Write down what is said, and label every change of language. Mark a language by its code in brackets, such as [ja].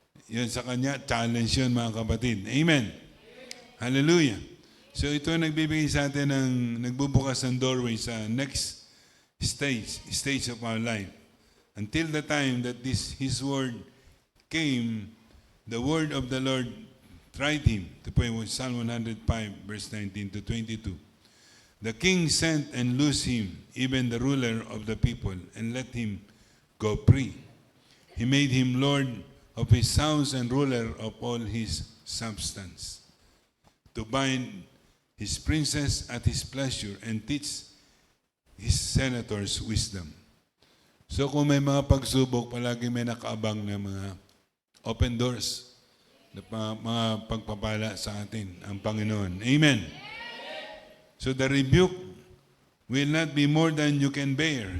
[tl] Yun sa kanya, challenge yun mga kapatid. Amen. Hallelujah. So ito nagbibigay sa atin ng nagbubukas ng doorway sa [en] next stage of our life. Until the time that His word came, the word of the Lord tried him. [tl] Ito po yung Psalm 105 verse 19 to 22. [en] The king sent and loosed him, even the ruler of the people, and let him go free. He made him lord of his house and ruler of all his substance, to bind his princes at his pleasure and teach his senators wisdom. [tl] So kung may mga pagsubok, palagi may nakaabang na mga open doors, na mga pagpapala sa atin, ang Panginoon. Amen. [en] So the rebuke will not be more than you can bear.